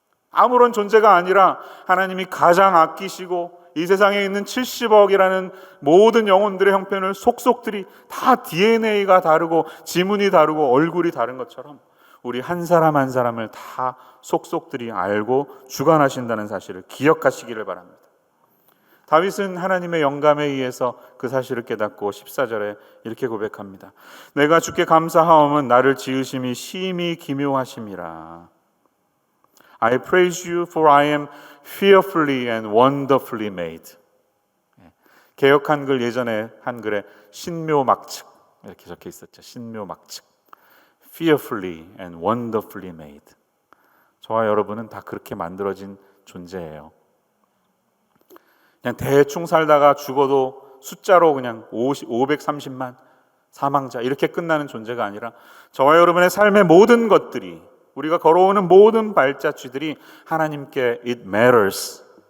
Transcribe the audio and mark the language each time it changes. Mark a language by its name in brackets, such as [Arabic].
[Korean] 아무런 존재가 아니라 하나님이 가장 아끼시고 이 세상에 있는 70억이라는 모든 영혼들의 형편을 속속들이 다 DNA가 다르고 지문이 다르고 얼굴이 다른 것처럼 우리 한 사람 한 사람을 다 속속들이 알고 주관하신다는 사실을 기억하시기를 바랍니다. 다윗은 하나님의 영감에 의해서 그 사실을 깨닫고 14절에 이렇게 고백합니다. 내가 주께 감사하오면 나를 지으심이 심히 기묘하심이라. [English] I praise you for I am fearfully and wonderfully made. [Korean] 개역 한글 예전에 한글에 신묘막측 이렇게 적혀 있었죠. 신묘막측. [English] Fearfully and wonderfully made. [Korean] 저와 여러분은 다 그렇게 만들어진 존재예요. 그냥 대충 살다가 죽어도 숫자로 그냥 530만 사망자 이렇게 끝나는 존재가 아니라 저와 여러분의 삶의 모든 것들이, 우리가 걸어오는 모든 발자취들이 하나님께 [English] it matters.